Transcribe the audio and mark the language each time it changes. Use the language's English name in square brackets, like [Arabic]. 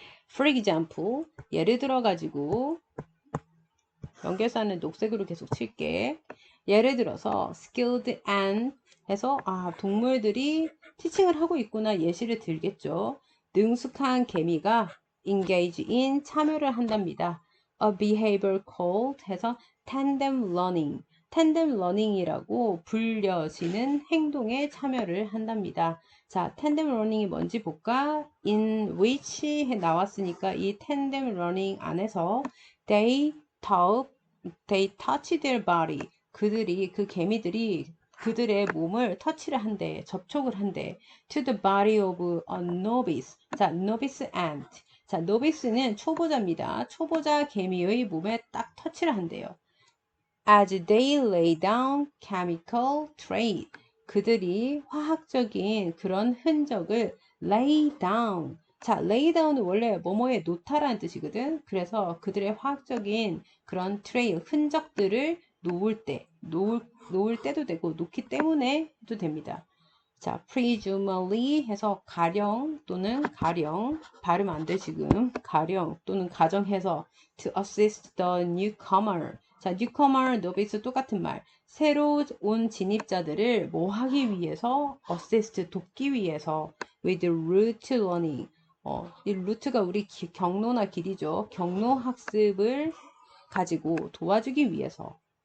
[English] For example, [Korean] 예를 들어 가지고 연결사는 녹색으로 계속 칠게. 예를 들어서 skilled and 해서 동물들이 티칭을 하고 있구나 예시를 들겠죠. 능숙한 개미가 engage in 참여를 한답니다. [English] A behavior called 해서 tandem learning. [Korean] tandem learning이라고 불려지는 행동에 참여를 한답니다. 자, tandem learning이 뭔지 볼까? in which 나왔으니까 이 tandem learning 안에서 [English] they touch their body. [Korean] 그 개미들이 그들의 몸을 터치를 한대, 접촉을 한대. [English] To the body of a novice. 자, novice ant. [Korean] 자, novice는 초보자입니다. 초보자 개미의 몸에 딱 터치를 한대요. [English] As they lay down chemical trace. [Korean] 그들이 화학적인 그런 흔적을 lay down. 자, lay down은 원래 뭐뭐에 놓다라는 뜻이거든. 그래서 그들의 화학적인 그런 트레일, 흔적들을 놓을 때도 되고, 놓기 때문에 해도 됩니다. 자, presumably 해서 가령 또는 가령, 발음 안 돼 지금. 가령 또는 가정해서 [English] to assist the newcomer. [Korean] 자, newcomer, novice 똑같은 말. 새로 온 진입자들을 뭐 하기 위해서, assist 돕기 위해서, [English] with route learning. [Korean] 이 루트가 우리 경로나 길이죠. 경로 학습을 가지고 도와주기 위해서.